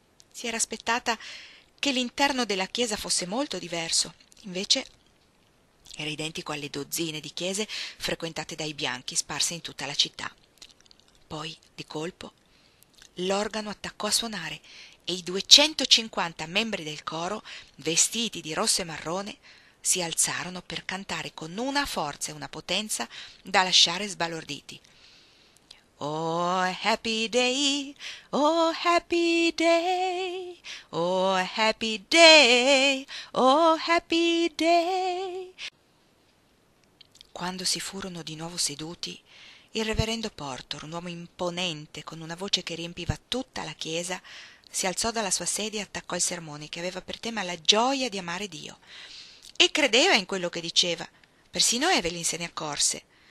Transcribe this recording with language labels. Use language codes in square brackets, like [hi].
[it] Si era aspettata che l'interno della chiesa fosse molto diverso, invece era identico alle dozzine di chiese frequentate dai bianchi sparse in tutta la città. Poi, di colpo, l'organo attaccò a suonare e i 250 membri del coro, vestiti di rosso e marrone, si alzarono per cantare con una forza e una potenza da lasciare sbalorditi. [en] Oh happy day, oh happy day, oh happy day, oh happy day. [it] Quando si furono di nuovo seduti, il reverendo Porter, un uomo imponente con una voce che riempiva tutta la chiesa, si alzò dalla sua sedia e attaccò il sermone che aveva per tema la gioia di amare Dio. E credeva in quello che diceva. Persino Evelyn se ne accorse.